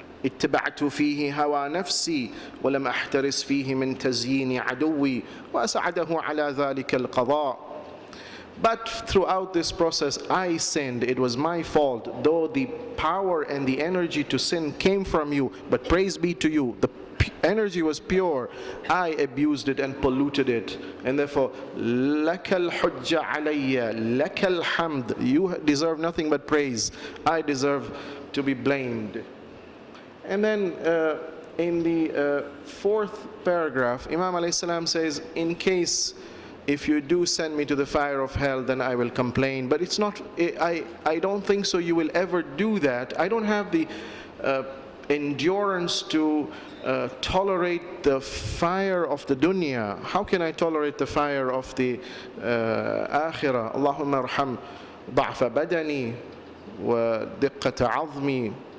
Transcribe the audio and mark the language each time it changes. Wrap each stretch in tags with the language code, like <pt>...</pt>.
<ar>اتبعت فيه هوى نفسي ولم أحترس فيه من تزيين عدوي وأسعده على ذلك القضاء.</ar> <en>But throughout this process, I sinned. It was my fault. Though the power and the energy to sin came from you, but praise be to you, the energy was pure. I abused it and polluted it. And therefore,</en> <ar>لَكَ الْحُجَّ عَلَيَّ لَكَ الْحَمْدِ.</ar> <en>You deserve nothing but praise. I deserve to be blamed. And then in the fourth paragraph, Imam alayhi salam says, in case if you do send me to the fire of hell, then I will complain. But it's not, I don't think so you will ever do that. I don't have the endurance to tolerate the fire of the dunya. How can I tolerate the fire of the akhirah?</en> <ar>Allahumma arham ضعف بدني ودقة عظمي.</ar>